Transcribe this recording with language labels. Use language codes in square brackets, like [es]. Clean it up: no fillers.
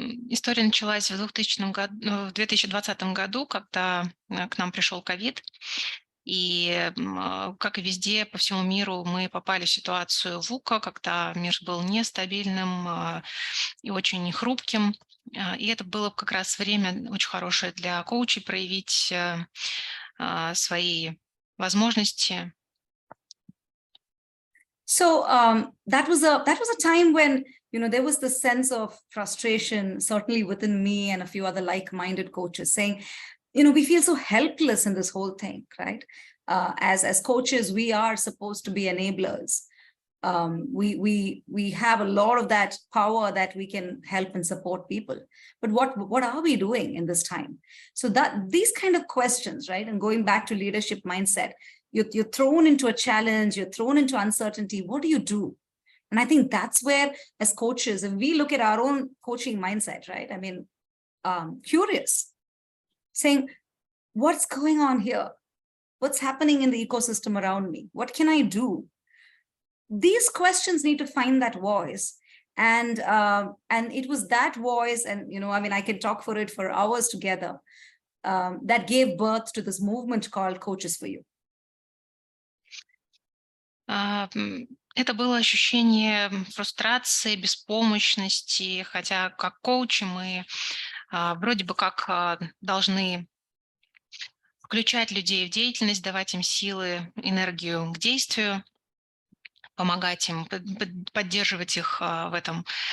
[ru] История началась в 2020 году, когда к нам пришел ковид, и, как и везде по всему миру, мы попали в ситуацию ВУКа, когда мир был нестабильным и очень хрупким, и это было как раз время очень хорошее для коучей проявить свои возможности. [en] So that was a time when there was this sense of frustration, certainly within me and a few other like-minded coaches, saying, we feel so helpless in this whole thing, right? As coaches, we are supposed to be enablers. We have a lot of that power that we can help and support people. But what are we doing in this time? So that these kind of questions, right? And going back to leadership mindset, you're thrown into a challenge, you're thrown into uncertainty. What do you do? And I think that's where, as coaches, if we look at our own coaching mindset, right? I mean, curious, saying, what's going on here? What's happening in the ecosystem around me? What can I do? These questions need to find that voice. And it was that voice, and I can talk for it for hours together, that gave birth to this movement called Coaches for You. [ru] Это было ощущение фрустрации, беспомощности, хотя как коучи мы вроде бы как должны включать людей в деятельность, давать им силы, энергию к действию, помогать им, поддерживать их в этом.